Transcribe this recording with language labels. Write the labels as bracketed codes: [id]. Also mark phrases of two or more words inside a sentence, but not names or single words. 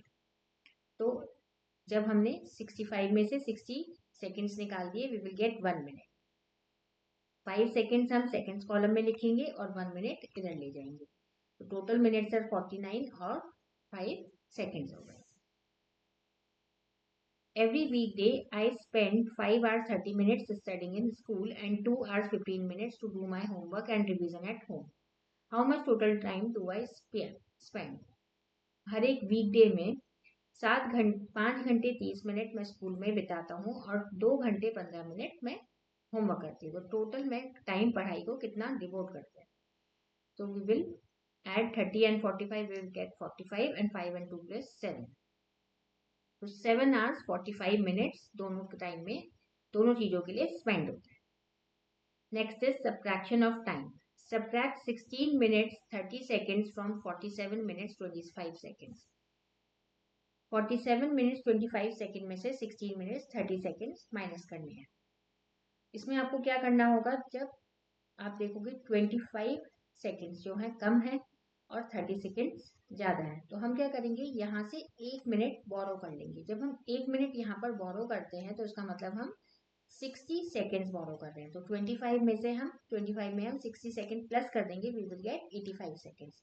[hi] तो जब हमने 65 में से 60 सेकंड्स निकाल दिए, [en] we will get 1 minute. [hi] 5 सेकेंड्स हम सेकेंड्स कॉलम में लिखेंगे और 1 मिनट इधर ले जाएंगे। तो [en] total minutes are 49 [hi] और 5 सेकेंड्स हो गए। [en] Every weekday I spend 5 hours 30 minutes studying in school and 2 hours 15 minutes to do my homework and revision at home. How much total time do I spend? [hi] हर एक वीकडे में 5 घंटे 30 मिनट मैं स्कूल में बिताता हूँ और 2 घंटे 15 मिनट मैं होमवर्क करती हूँ। तो टोटल में टाइम पढ़ाई को कितना डिवोट करते हैं? [en] तो we will add 30 and 45, we will get 45 and 5 and 2 + 7. [hi] तो [en] 7 hours 45 minutes [hi] दोनों टाइम में दोनों चीजों के लिए स्पेंड होता है। [en] Next is subtraction of time. सब्ट्रैक्ट 16 minutes 30 seconds from 47 minutes 25 seconds। 47 minutes 25 seconds [hi] में से [en] 16 minutes 30 seconds [hi] माइनस करने हैं। इसमें आपको क्या करना होगा? जब आप देखोगे 25 सेकंड्स जो है कम है और 30 सेकंड्स ज़्यादा है, तो हम क्या करेंगे? यहाँ से 1 मिनट बोरो कर लेंगे। जब हम 1 मिनट यहाँ पर बोरो करते हैं तो इसका मतलब हम 60 सेकेंड्स बोरो कर रहे हैं, तो 25 में हम 60 सेकेंड प्लस कर देंगे, [en] we will get 85 seconds.